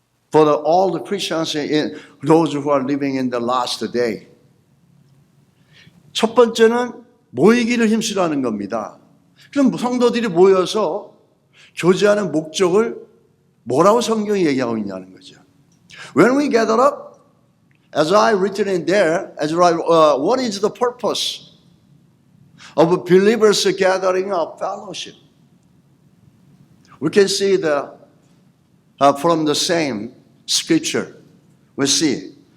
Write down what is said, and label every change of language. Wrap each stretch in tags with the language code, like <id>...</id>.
<en>For all the Christians, those who are living in the last day.</en> <ko>첫 번째는 모이기를 힘쓰라는 겁니다. 그럼 성도들이 모여서 교제하는 목적을 뭐라고 성경이 얘기하고 있냐는 거죠.</ko> <en>When we gather up, as I written in there, what is the purpose of believers gathering up fellowship? We can see from the same scripture. We see</en>